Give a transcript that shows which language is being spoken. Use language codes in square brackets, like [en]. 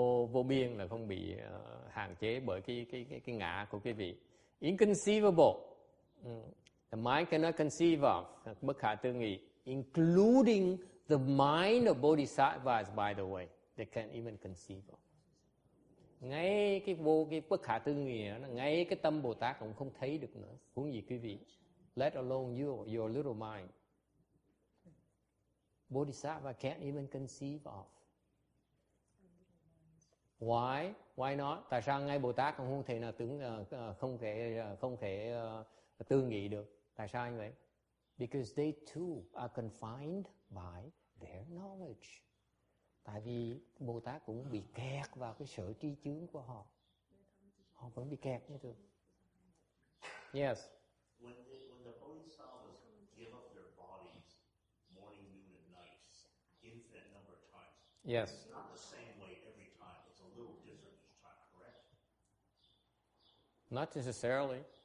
[vi] Vô biên là không bị hạn chế bởi cái ngã của quý vị. [en] Inconceivable. The mind cannot conceive of. [vi] Bất khả tư nghị. [en] Including the mind of bodhisattvas, by the way, they can't even conceive of. [vi] Ngay cái bất khả tư nghị đó, ngay cái tâm Bồ Tát cũng không thấy được nữa. Huống gì quý vị? [en] Let alone your little mind. Bodhisattva can't even conceive of. Why? Why not? [vi] Tại sao ngay Bồ Tát cũng không thể nào không thể tư nghị được? Tại sao như vậy? [en] Because they too are confined by their knowledge. [vi] Tại vì Bồ Tát cũng bị kẹt vào cái sở tri chướng của họ. Họ vẫn bị kẹt như thường. Yes. [en] When the bodhisattvas give up their bodies morning, noon, and night, infinite number of times. Yes. It's not the same way every time. It's a little different each time, correct? Not necessarily.